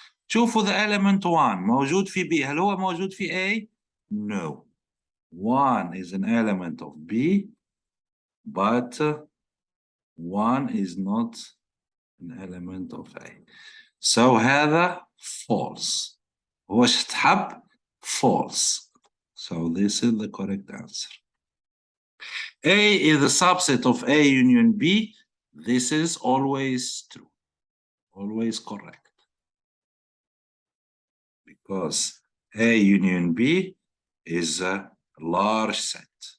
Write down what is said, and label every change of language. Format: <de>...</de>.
<ar>شوفوا</ar> <en>the element</en> <ar>1 موجود في B. هل هو موجود في A?</ar> <en>No. 1 is an element of B, but 1 is not an element of A. So</en> <ar>هذا</ar> <en>false.</en> <ar>واش تحب false.</ar> <en>So this is the correct answer. A is a subset of A union B. This is always true, always correct. Because A union B is a large set.</en>